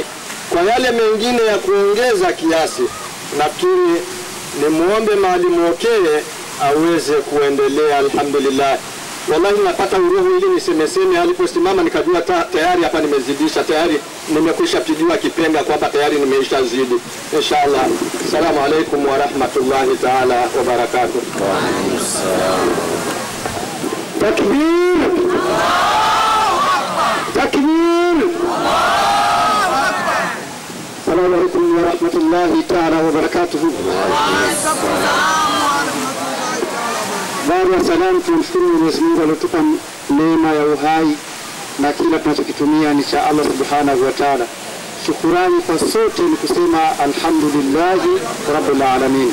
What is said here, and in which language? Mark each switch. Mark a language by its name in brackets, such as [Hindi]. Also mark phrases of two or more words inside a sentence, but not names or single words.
[Swahili] Kwa yale mengine ya kuongeza kiasi, nafikiri ni muombe Mwalimu Okeye aweze kuendelea. Alhamdulillah, wallahi napata uruhu ili nisemeseme, aliposimama nikajua tayari hapa nimezidisha, tayari nimekwisha pigiwa kipenga kwamba tayari nimeisha zidi. Inshallah. [Arabic] السلام عليكم ورحمة الله تعالى وبركاته. وعليكم السلام. تكبير! الله أكبر! تكبير! الله أكبر! السلام عليكم ورحمة الله تعالى وبركاته. [Swahili] Baada ya salamu, tumshukuru Mwenyezi Mungu aliyotupa neema ya uhai na kila tunachokitumia ni cha [Arabic] الله سبحانه وتعالى. [Swahili] Shukrani kwa sote ni kusema [Arabic] الحمد لله رب العالمين.